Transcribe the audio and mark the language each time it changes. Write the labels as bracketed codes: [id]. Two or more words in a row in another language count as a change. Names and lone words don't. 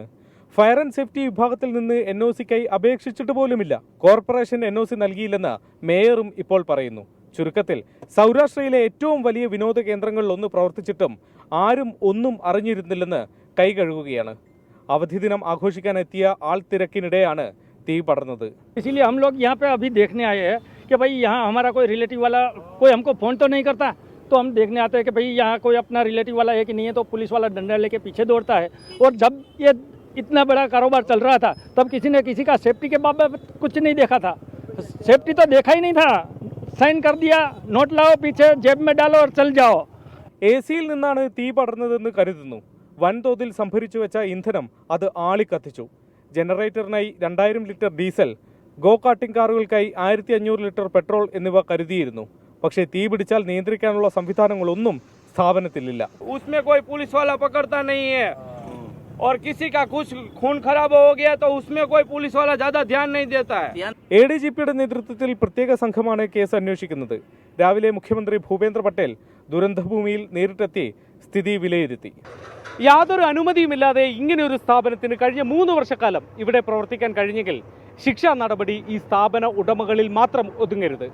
[en] fire and safety [ml] വിഭാഗത്തിൽ നിന്ന് NOCക്കായി അപേക്ഷിച്ചിട്ട് പോലുമില്ല. കോർപ്പറേഷൻ NOC നൽകിയില്ലെന്ന് മേയറും ഇപ്പോൾ പറയുന്നു. ചുരുക്കത്തിൽ സൗരാഷ്ട്രയിലെ ഏറ്റവും വലിയ വിനോദ കേന്ദ്രങ്ങളിൽ ഒന്ന് പ്രവർത്തിച്ചിട്ടും ആരും ഒന്നും അറിഞ്ഞിരുന്നില്ലെന്ന് കൈകഴുകുകയാണ്. അവധി ദിനം ആഘോഷിക്കാനെത്തിയ ആൾത്തിരക്കിനിടെയാണ് തീ പടർന്നത്. [hi] इसीलिए हम लोग यहाँ पे अभी देखने आए हैं कि भाई यहाँ हमारा कोई रिलेटिव वाला कोई हमको फ़ोन तो नहीं करता, तो हम देखने आते हैं कि भाई यहाँ कोई अपना रिलेटिव वाला है कि नहीं है. तो पुलिस वाला डंडा लेके पीछे दौड़ता है. और जब ये इतना बड़ा कारोबार चल रहा था तब किसी ने किसी का सेफ्टी के बाबत कुछ नहीं देखा था. सेफ्टी तो देखा ही नहीं था. साइन कर दिया, नोट लाओ, पीछे जेब में डालो और चल जाओ. [ml] AC-യിൽ നിന്നാണ് തീ പടർന്നതെന്ന് കരുതുന്നു. വൻതോതിൽ സംഭരിച്ചു വെച്ച ഇന്ധനം അത് ആളിക്കത്തിച്ചു. ജനറേറ്ററിനായി 2000 ലിറ്റർ ഡീസൽ, [en] go karting [ml] കാറുകൾക്കായി 1500 ലിറ്റർ പെട്രോൾ എന്നിവ കരുതിയിരുന്നു. പക്ഷേ തീ പിടിച്ചാൽ നിയന്ത്രിക്കാനുള്ള സംവിധാനങ്ങളൊന്നും സ്ഥാപനത്തിലില്ല. [hi] उसमें कोई पुलिस वाला पकड़ता नहीं है और किसी का कुछ खून खराब हो गया तो उसमें कोई पुलिस वाला ज्यादा ध्यान नहीं देता है. [ml] ADGPയുടെ നേതൃത്വത്തിൽ പ്രത്യേക സംഘമാണ് കേസ് അന്വേഷിക്കുന്നത്. രാവിലെ മുഖ്യമന്ത്രി ഭൂപേന്ദ്ര പട്ടേൽ ദുരന്തഭൂമിയിൽ നേരിട്ടെത്തി സ്ഥിതി വിലയിരുത്തി. യാതൊരു അനുമതിയുമില്ലാതെ ഇങ്ങനെയൊരു സ്ഥാപനത്തിന് കഴിഞ്ഞ 3 വർഷക്കാലം ഇവിടെ പ്രവർത്തിക്കാൻ കഴിഞ്ഞെങ്കിൽ ശിക്ഷാ നടപടി ഈ സ്ഥാപന ഉടമകളിൽ മാത്രം ഒതുങ്ങരുത്.